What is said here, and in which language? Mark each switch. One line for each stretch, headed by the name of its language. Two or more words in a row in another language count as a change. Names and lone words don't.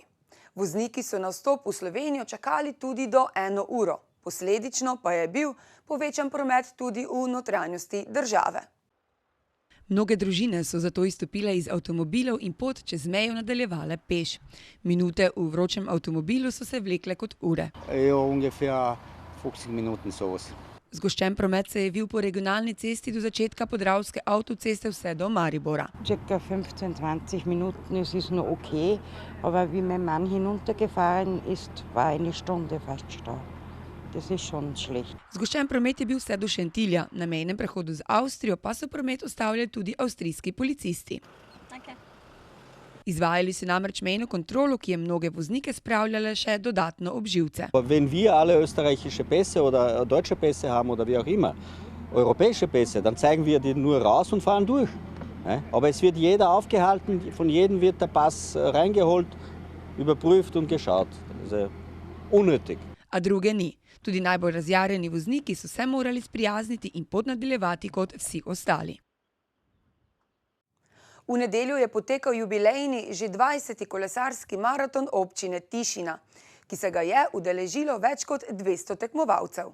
Slovenian: Vozniki so na vstop v Slovenijo čakali tudi do 1 uro. Posledično pa je bil povečan promet tudi v notranjosti države. Mnoge družine so zato izstopile iz avtomobilov in pot čez mejo nadaljevale peš. Minute v vročem avtomobilu so se vlekle kot ure.
German: Ungefähr 50 Minuten sowas.
Slovenian: Zgoščen promet se je vil po regionalni cesti do začetka Podravske avtoceste vse do Maribora.
German: Circa 15-20 Minuten, es ist noch okay, aber wie mein Mann hinuntergefahren ist, war eine Stunde fast Stau. Das ist schon schlecht.
Slovenian: Zgoščen promet je bil vse do Šentilja, na mejnem prehodu z Avstrijo pa so promet ustavljali tudi avstrijski policisti. Izvajali so namreč mejno kontrolo, ki je mnoge voznike spravljale še dodatno ob živce.
German: Wenn wir alle österreichische Pässe oder deutsche Pässe haben oder wie auch immer, europäische Pässe, dann zeigen wir die nur raus und fahren durch. Aber es wird jeder aufgehalten, von jedem wird der Pass reingeholt, überprüft und geschaut. Also unnötig.
Slovenian: A druge ni. Tudi najbolj razjarjeni vozniki so se morali sprijazniti in pot nadaljevati kot vsi ostali. V nedeljo je potekal jubilejni že 20. kolesarski maraton občine Tišina, ki se ga je udeležilo več kot 200 tekmovalcev.